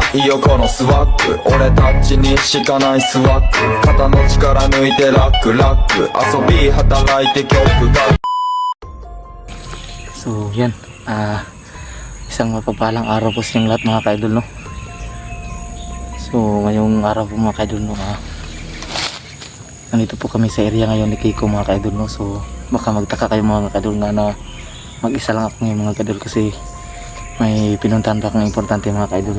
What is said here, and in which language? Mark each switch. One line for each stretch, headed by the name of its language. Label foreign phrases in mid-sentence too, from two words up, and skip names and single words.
Japanese: よこのスワッグ俺たちにしかないスワッグ肩の力抜いてラックラック遊び働いて曲が
Filipino: So yan, isang mapapalang araw po sa inyong lahat mga ka-idol, no? So ngayong araw po mga ka-idol, no, nandito po kami sa area ngayon ni Kiko mga ka-idol, no? So baka magtaka kayo mga ka-idol na mag-isa lang ako ngayon mga ka-idol kasi may pinuntahan pa akong importante mga ka-idol, no?